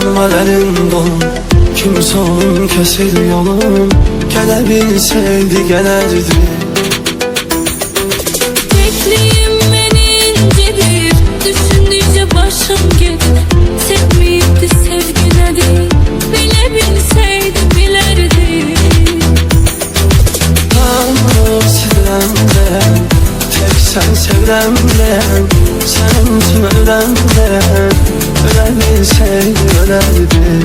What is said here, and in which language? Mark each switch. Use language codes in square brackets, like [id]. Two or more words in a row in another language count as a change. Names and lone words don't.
[az] var elin dolun, kimsə onun kesil yolun, gələ bilsəydi gələrdi. [tr] Tekliyim beni incidir, düşündükçe başım gelir. Sevmeyipti sevgi nedir, bile bilseydi bilerdi. [az] Hamını silirəm deyən, tək sən sevirəm deyən, sənin üçün öləm deyən, ölə bilsəydi ölərdi.